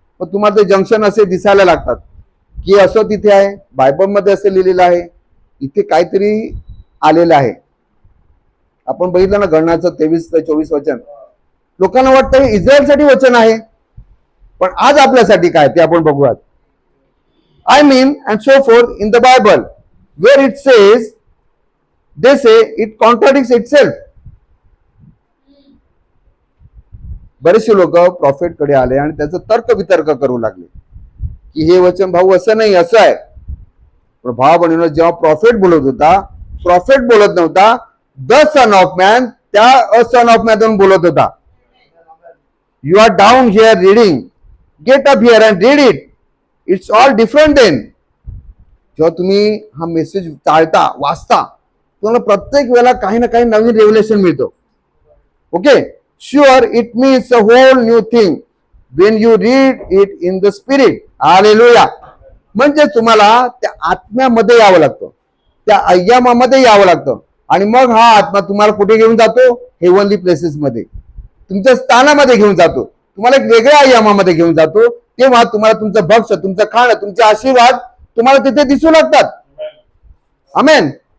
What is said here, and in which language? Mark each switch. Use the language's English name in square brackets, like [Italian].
[Marathi] मग तुम्हाला ते जंक्शन असे दिसायला लागतात की असं तिथे आहे, बायबलमध्ये असं लिहिलेलं आहे, इथे काहीतरी आलेलं आहे. आपण बघितलं ना गणनाचं 23 ते 24 वचन. लोकांना वाटतं हे इस्रायलसाठी वचन आहे, पण आज आपल्यासाठी काय ते आपण बघूयात. [English] I mean and so forth in the Bible where it says, they say it contradicts itself. [Marathi] बरेचसे लोक प्रॉफिट कडे आले आणि त्याचं तर्क वितर्क करू लागले की हे वचन भाऊ असं नाही, असं आहे. पण भाव बहिणीनो, जेव्हा प्रॉफिट बोलत होता, प्रॉफिट बोलत नव्हता, [English] the son of man [Marathi] त्या अ सन ऑफ मॅन बोलत होता. [English] You are down here reading, get up here and read it. It's all different then. [Marathi] जेव्हा तुम्ही हा मेसेज चालता, वाचता, तुम्हाला प्रत्येक वेळेला काही ना काही नवीन रेव्हलेशन मिळतो. [English] Okay, sure it means a whole new thing when you read it in the spirit. Hallelujah. [Marathi] म्हणजे तुम्हाला त्या आत्म्यामध्ये यावं लागतं, त्या अय्यामामध्ये यावं लागतं आणि मग हा आत्मा तुम्हाला कुठे घेऊन जातो? हेवनली प्लेसेस मध्ये, तुमच्या स्थानामध्ये घेऊन जातो, तुम्हाला एक वेगळ्या अय्यामामध्ये घेऊन जातो. तेव्हा तुम्हाला तुमचं भक्ष, तुमचं खाणं, तुमचे आशीर्वाद तुम्हाला तिथे दिसू लागतात. आमेन.